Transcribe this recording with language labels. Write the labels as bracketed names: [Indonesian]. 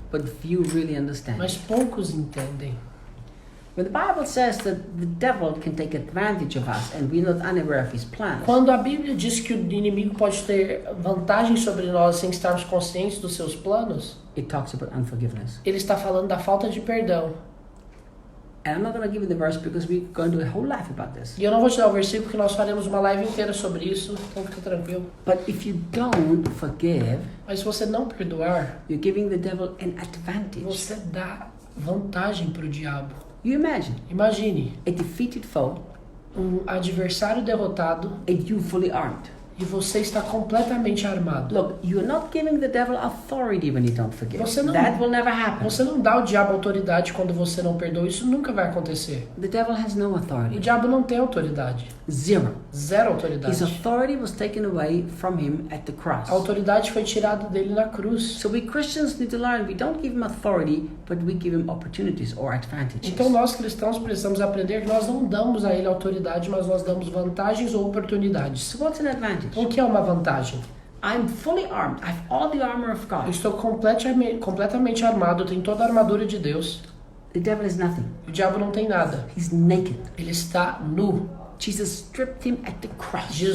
[English] but few really understand. [Portuguese] mas poucos entendem. [English] When the Bible says that the devil can take advantage of us and we're not unaware of his plans, [Portuguese] Quando a Bíblia diz que o inimigo pode ter vantagem sobre nós sem estarmos conscientes dos seus planos, [English] it talks about unforgiveness. [Portuguese] ele está falando da falta de perdão. [English] And I'm not going to give you the verse because we're going to do a whole life about this. [Portuguese] E eu não vou te dar o versículo porque nós faremos uma live inteira sobre isso, então fica tranquilo. [English] But if you don't forgive, [Portuguese] Mas se você não perdoar, [English] you're giving the devil an advantage. [Portuguese] você dá vantagem para o diabo. [English] You imagine [Portuguese] Imagine [English] a defeated foe [Portuguese] um adversário derrotado [English] and you fully armed. [Portuguese] e você está completamente armado. [English] Look, you're not giving the devil authority when you don't forgive. [Portuguese] Você não- [English] That will never happen. [Portuguese] Você não dá ao diabo autoridade quando você não perdoa, isso nunca vai acontecer. [English] The devil has no [Portuguese] O [English] authority. [Portuguese] diabo não tem autoridade. [English] Zero. [Portuguese] Zero [English] His [Portuguese] autoridade. [English] authority was taken away from him at the cross. [Portuguese] A autoridade foi tirada dele na cruz. [English] So we Christians need to learn we don't give him authority, but we give him opportunities or advantages. [Portuguese] Então nós cristãos precisamos aprender que nós não damos a ele autoridade, mas nós damos vantagens ou oportunidades. [English] So what's an advantage? [Portuguese] O que é uma vantagem? [English] I'm fully armed. I have all the armor of [Portuguese] Eu [English] God. [Portuguese] estou completamente armado, eu tenho toda a armadura de Deus. [English] The devil is nothing. [Portuguese] O diabo não tem nada. [English] He's naked. [Portuguese] Ele está nu. [English] Jesus stripped him at the cross.